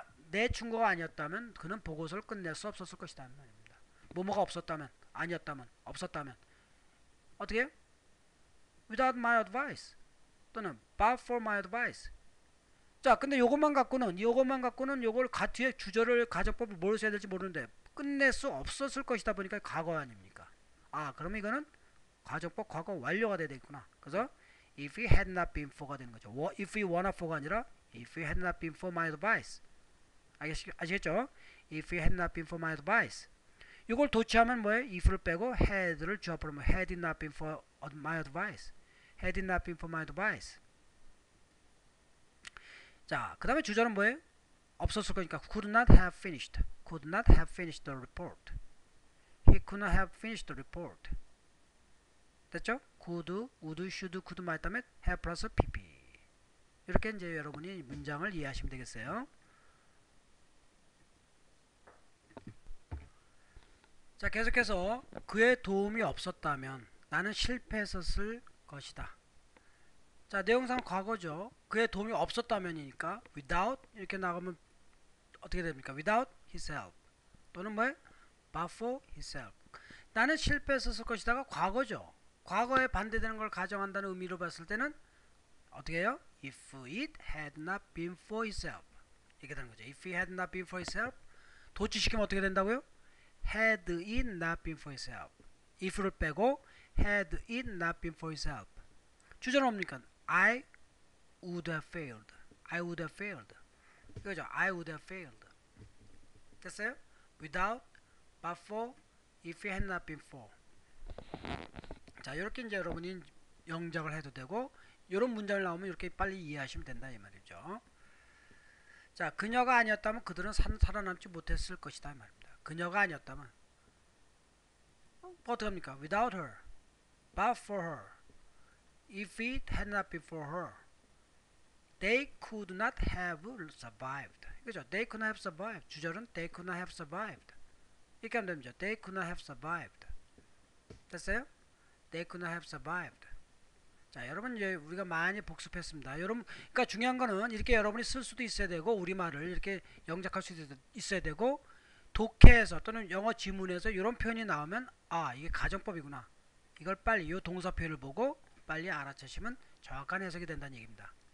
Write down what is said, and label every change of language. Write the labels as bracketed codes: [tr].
[ko] 내 친구가 아니었다면 그는 보고서를 끝낼 수 없었을 것이다 말입니다. 뭐뭐가 없었다면 아니었다면 없었다면 어떻게 해요? [en] Without my advice 또는 but for my advice. [ko] 자 근데 요것만 갖고는 요걸 뒤에 주절을 가정법을 뭘 써야 될지 모르는데 끝낼 수 없었을 것이다 보니까 과거 아닙니까? 아 그러면 이거는 가정법 과거 완료가 돼야 되겠구나. 그래서 [en] if it had not been for가 되는 거죠. if it were not for [ko] 가 아니라 [en] if it had not been for my advice. [ko] 아시겠죠? [en] if it had not been for my advice. [ko] 이걸 도치하면 뭐예요? [en] if를 [ko] 빼고 [en] had를 [ko] 주어버려 [en] had it not been for my advice. had it not been for my advice. [ko] 자, 그 다음에 주절은 뭐예요? 없었을 거니까 [en] could not have finished. could not have finished the report. he could not have finished the report. [ko] 됐죠? [en] could, would, should, could might [ko] 다음에 [en] have plus pp. [ko] 이렇게 이제 여러분이 문장을 이해하시면 되겠어요. 자, 계속해서 그의 도움이 없었다면 나는 실패했었을 것이다. 자, 내용상 과거죠. 그의 도움이 없었다면이니까 without 이렇게 나가면 어떻게 됩니까? [en] without his help [ko] 또는 뭐예요? [en] but for his help. [ko] 나는 실패했었을 것이다가 과거죠. 과거에 반대되는 걸 가정한다는 의미로 봤을 때는 어떻게 해요? [en] if it had not been for his help [ko] 이렇게 되는 거죠. [en] if it had not been for his help [ko] 도치시키면 어떻게 된다고요? [en] had it not been for his help. if를 [ko] 빼고 [en] had it not been for his help. [ko] 주절은 뭡니까? [en] I would have failed. I would have failed. 이거죠. I would have failed. [ko] 됐어요? [en] without, but for, if it had not been for. [ko] 자, 이렇게 이제 여러분이 영작을 해도 되고 이런 문장을 나오면 이렇게 빨리 이해하시면 된다 이 말이죠. 자, 그녀가 아니었다면 그들은 살아남지 못했을 것이다 이 말입니다. 그녀가 아니었다면 어떻게 합니까? [en] without her, but for her, if it had not been for her, they could not have survived. [ko] 그죠? [en] They could not have survived. [ko] 주절은 [en] they could not have survived. [ko] 이렇게 하면 됩니다. [en] They could not have survived. [ko] 됐어요? [en] They could not have survived. [ko] 자, 여러분 이제 우리가 많이 복습했습니다. 여러분, 그러니까 중요한 거는 이렇게 여러분이 쓸 수도 있어야 되고 우리말을 이렇게 영작할 수도 있어야 되고 독해에서 또는 영어 지문에서 이런 표현이 나오면 아 이게 가정법이구나. 이걸 빨리 이 동사 표현을 보고 빨리 알아채시면 정확한 해석이 된다는 얘기입니다.